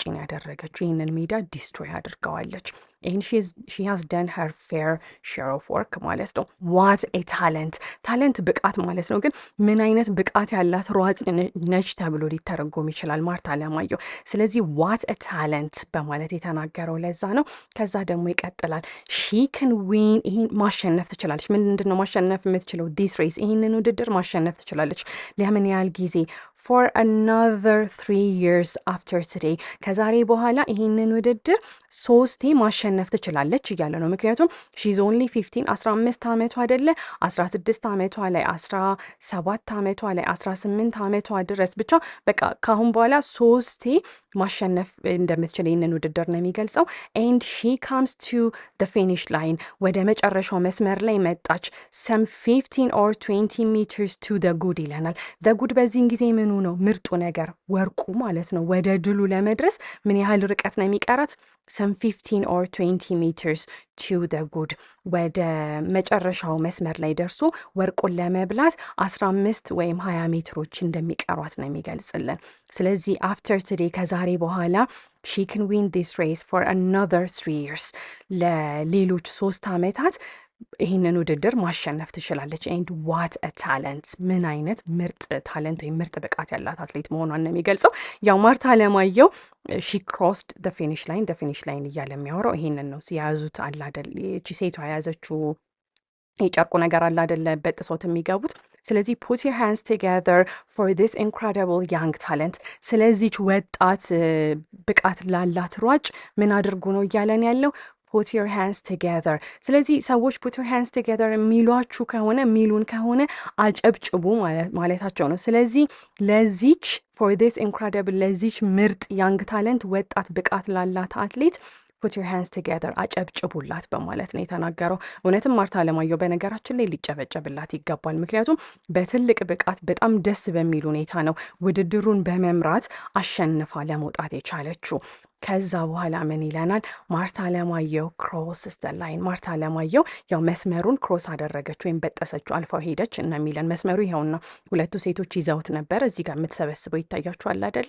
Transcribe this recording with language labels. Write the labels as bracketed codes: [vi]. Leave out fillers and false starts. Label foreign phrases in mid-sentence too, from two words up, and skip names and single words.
[am] ነው ያደረገችው። ይህንን ሜዳ ዲስትሮይ አድርገዋለች። ይህን [en] she has done her fair share of work [am] ማለት ነው። [en] what a talent፣ [am] ታለንት ብቃት ማለት ነው። ግን ምን አይነት ብቃት ያላት ሯጭ ነች ተብሎ ሊተረጎም ይችላል ማርታ አለማየሁ። ስለዚህ [en] what a talent [am] በማለት የተናገረው ለዛ ነው። ከዛ ደግሞ ይቀጥላል። [en] she can win፣ [am] ይህን ማሸነፍ ትችላለች። ምንድን ነው ማሸነፍ የምትችለው? [en] this race፣ [am] ይህንን ውድድር ማሸነፍ ትችላለች። ለምን ያህል ጊዜ? [en] for another 3 years after today፣ [am] ከዛሬ በኋላ ይህንን ውድድር 3 ማሸነፍ ትችላለች እያለ ነው። ምክንያቱም [en] she's only 15 [am] 15 ዓመቷ አይደለ 16 ዓመቷ ላይ 17 ዓመቷ ላይ 18 ዓመቷ ድረስ ብቻ በቃ ካሁን በኋላ 3 ማሸነፍ እንደምትችል ይህንን ውድድር ነው የሚገልጸው። [en] and she comes to the finish line፣ [am] ወደ መጨረሻው መስመር ላይ መጣች። [en] some 15 or 20 meters to the good [am] ይለናል። [en] the good [am] በዚህን ጊዜ ምኑ ነው? ምርጡ ነገር ወርቁ ማለት ነው። ወደ ድሉ ለመድረስ ምን ያህል ርቀት ነው የሚቀራት? [en] some 15 or 20 meters to the good፣ [am] ወደ መጨረሻው መስመር ላይ ደርሶ ወርቁን ለመብላት 15 ወይም 20 ሜትሮች እንደሚቀሯት ነው የሚገልጽልን። ስለዚህ [en] after today፣ [am] ከዛሬ በኋላ [en] she can win this race for another 3 years፣ [am] ለሌሎች 3 ዓመታት ይህንን ውድድር ማሸነፍ ትችላለች። [en] and what a talent፣ [am] ምን አይነት ምርጥ ታለንት ወይም ምርጥ ብቃት ያላት አትሌት መሆኗን ነው የሚገልጸው። ያው ማርታ አለማየሁ [en] she crossed the finish line፣ the finish line [am] እያለ የሚያወራው ይሄንን ነው። የያዙት አለ አይደል፣ እቺ ሴቷ የያዘችው የጨርቁ ነገር አለ አይደለ፣ በጥሶት የሚገቡት። ስለዚህ [en] put your hands together for this incredible young talent፣ [am] ስለዚች ወጣት ብቃት ላላት ሯጭ ምን አድርጉ ነው እያለን ያለው? [en] put your hands together። [am] ስለዚህ ሰዎች [en] put your hands together [am] የሚሏችሁ ከሆነ የሚሉን ከሆነ አጨብጭቡ ማለታቸው ነው። ስለዚህ ለዚች [en] for this incredible፣ [am] ለዚች ምርጥ [en] young talent [am] ወጣት ብቃት ላላት አትሌት [en] put your hands together፣ [am] አጨብጭቡላት በማለት ነው የተናገረው። እውነትም ማርታ አለማየሁ በነገራችን ላይ ሊጨበጨብላት ይገባል። ምክንያቱም በትልቅ ብቃት በጣም ደስ በሚል ሁኔታ ነው ውድድሩን በመምራት አሸንፋ ለመውጣት የቻለችው። ከዛ በኋላ ምን ይለናል? ማርታ አለማየሁ [en] crosses the line፣ [am] ማርታ አለማየሁ ያው መስመሩን ክሮስ አደረገች ወይም በጠሰችው፣ አልፋው ሄደች እና የሚለን መስመሩ ይኸውና፣ ሁለቱ ሴቶች ይዘውት ነበር። እዚህ ጋር የምትሰበስበው ይታያችኋል አይደለ?